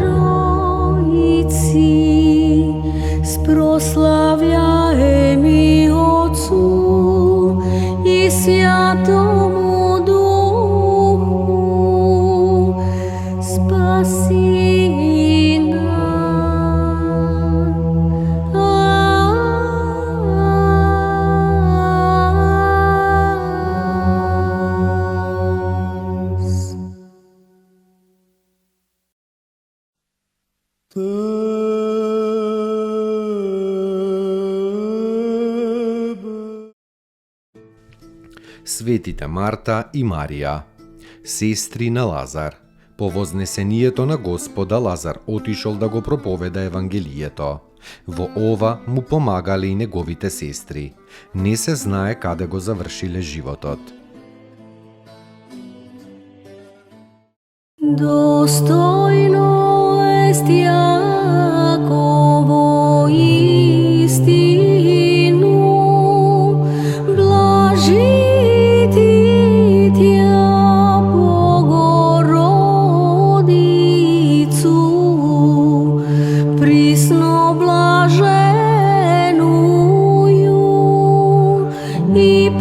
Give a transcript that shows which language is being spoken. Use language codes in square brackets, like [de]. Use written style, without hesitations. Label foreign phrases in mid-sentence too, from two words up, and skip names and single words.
[cu] Троїці, спрославляеми Отцу і Святому Духу, спаси нас. [mk] Светите Марта и Марија, сестри на Лазар. По вознесението на Господа Лазар отишол да го проповеда Евангелието. Во ова му помагале и неговите сестри. Не се знае каде го завршиле животот. [cu] Достойно есть яково истину, блажити тя Богородицу, присно блаженую и